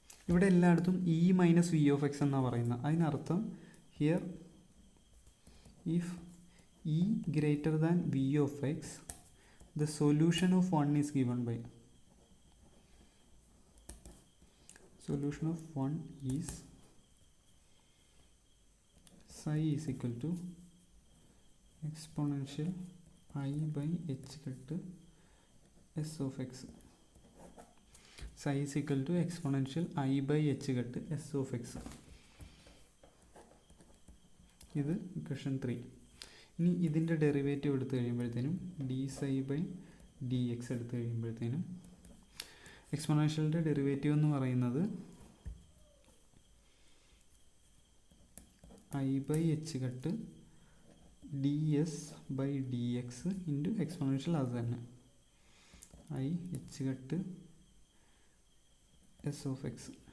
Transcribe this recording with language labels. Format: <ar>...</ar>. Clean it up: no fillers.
<ml>ഇവിടെ എല്ലായിടത്തും</ml> <en>E minus V of x</en> <ml>എന്നാണ് പറയുന്നത്. അതിനർത്ഥം</ml> <en>Here if E greater than V of x the solution of 1 is given by solution of 1 is psi is equal to exponential I by h cut s of x. Psi is equal to exponential I by h cut s of x.</en> <ml>ഇത് equation 3. ഇനി ഇതിൻ്റെ derivative എടുത്തു കഴിയുമ്പോഴത്തേനും D psi by D X എടുത്തു കഴിയുമ്പോഴത്തേനും എക്സ്പോണൻഷ്യലിൻ്റെ derivative എന്ന് പറയുന്നത്</ml> <en>I by h cut d s by d x into exponential</en> <ml>അത് തന്നെ</ml> <en>I h cut s of x.</en>